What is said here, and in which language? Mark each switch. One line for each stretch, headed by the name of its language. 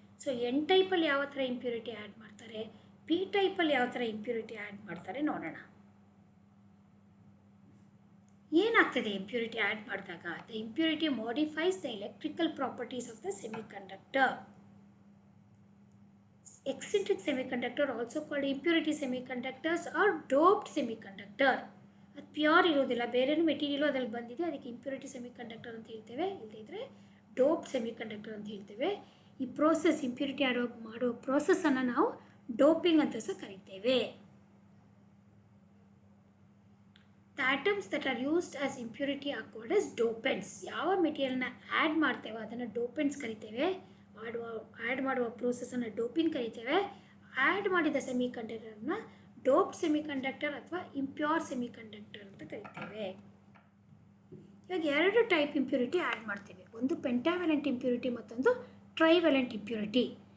Kannada: So N ಟೈಪಲ್ಲಿ ಯಾವ ಥರ ಇಂಪ್ಯೂರಿಟಿ ಆ್ಯಡ್ ಮಾಡ್ತಾರೆ, ಪಿ ಟೈಪಲ್ಲಿ ಯಾವ ಥರ ಇಂಪ್ಯೂರಿಟಿ ಆ್ಯಡ್ ಮಾಡ್ತಾರೆ ನೋಡೋಣ. ಏನಾಗ್ತದೆ ಇಂಪ್ಯೂರಿಟಿ ಆ್ಯಡ್ ಮಾಡಿದಾಗ?
English: The impurity modifies the electrical properties of the semiconductor. Eccentric semiconductor also called impurity semiconductors or doped semiconductor.
Kannada: ಅದು ಪ್ಯೂರ್ ಇರೋದಿಲ್ಲ, ಬೇರೆನೂ ಮೆಟೀರಿಯಲು ಅದ್ರಲ್ಲಿ ಬಂದಿದೆ, ಅದಕ್ಕೆ ಇಂಪ್ಯೂರಿಟಿ ಸೆಮಿಕಂಡಕ್ಟರ್ ಅಂತ ಹೇಳ್ತೇವೆ. ಇಲ್ಲದಿದ್ದರೆ ಡೋಪ್ಡ್ ಸೆಮಿಕಂಡಕ್ಟರ್ ಅಂತ ಹೇಳ್ತೇವೆ. ಈ ಪ್ರೋಸೆಸ್, ಇಂಪ್ಯೂರಿಟಿ ಮಾಡೋ ಪ್ರೋಸೆಸ್ಸನ್ನು ನಾವು ಡೋಪಿಂಗ್ ಅಂತ ಸಹ ಕರಿತೇವೆ.
English: The atoms that are used as impurity are called as dopants.
Kannada: ಯಾವ ಮೆಟೀರಿಯಲ್ನ ಆ್ಯಡ್ ಮಾಡ್ತೇವೆ ಅದನ್ನು ಡೋಪೆಂಟ್ಸ್ ಕರಿತೇವೆ. ಆ್ಯಡ್ ಮಾಡುವ ಪ್ರೋಸೆಸನ್ನು ಡೋಪಿಂಗ್ ಕರಿತೇವೆ. ಆ್ಯಡ್ ಮಾಡಿದ ಸೆಮಿಕಂಡಕ್ಟರ್ನ ಡೋಪ್ಡ್ ಸೆಮಿಕಂಡಕ್ಟರ್ ಅಥವಾ ಇಂಪ್ಯೂರ್ ಸೆಮಿಕಂಡಕ್ಟರ್ ಅಂತ ಕರಿತೇವೆ. ಇವಾಗ ಎರಡು ಟೈಪ್ ಇಂಪ್ಯೂರಿಟಿ ಆ್ಯಡ್ ಮಾಡ್ತೇವೆ. ಒಂದು ಪೆಂಟಾವೆಲೆಂಟ್ ಇಂಪ್ಯೂರಿಟಿ, ಮತ್ತೊಂದು ಟ್ರೈವೆಲೆಂಟ್ ಇಂಪ್ಯೂರಿಟಿ.